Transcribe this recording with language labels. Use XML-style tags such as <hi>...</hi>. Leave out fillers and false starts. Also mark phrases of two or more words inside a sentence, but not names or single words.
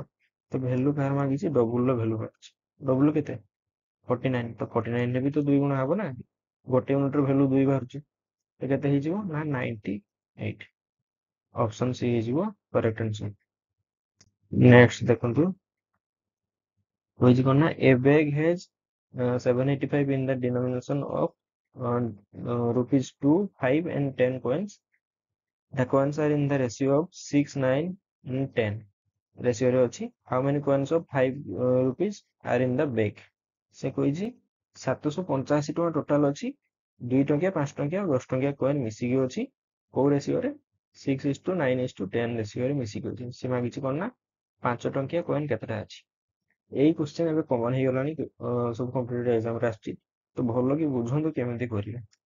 <or>ତ ଭ୍ୟାଲୁ କାହାର ମାଗିଛି ଡବଲ ର ଭ୍ୟାଲୁ ମାଗିଛି, ଡବଲ କେତେ 49, ତ 49 ରେ ବି ତ 2 ଗୁଣା ହବ ନା, ଗୋଟେ ୟୁନିଟ ର ଭ୍ୟାଲୁ 2 ବାହାରୁଛି, ତ କେତେ ହେଇଯିବ ନା 98। ଅପସନ ସି ହେଇଯିବ</or> <en>correct answer.</en> <or>ନେକ୍ସଟ ଦେଖନ୍ତୁ, କହିଛି କଣ ନା</or> <en>a bag has 785 in the denomination of rupees 2, 5 and 10 coins. The coins are in the ratio of 6, 9 and 10 ratio</en> <or>ରେ ଅଛି।</or> <en>How many coins of 5 rupees are in the bag?</en> <or>ସେ କହିଛି 785 ଟଙ୍କା ଟୋଟାଲ ଅଛି, 2 ଟଙ୍କିଆ 5 ଟଙ୍କିଆ 10 ଟଙ୍କିଆ କଏନ୍ ମିଶିକି ଅଛି, କୋଉ ରେସିଓରେ 6:9:10 ରେସିଓରେ ମିଶିକି ଅଛି। ସେ ମାଗିଛି କଣ ନା 5 ଟଙ୍କିଆ କଏନ୍ କେତେଟା ଅଛି। ଏଇ କ୍ୱେଶ୍ଚନ ଏବେ କମନ ହେଇଗଲାଣି, ସବୁ କମ୍ପିଟେଟିଭ ଏକ୍ସାମରେ ଆସିଛି, ତ ଭଲ କି ବୁଝନ୍ତୁ କେମିତି କରିବେ।</or>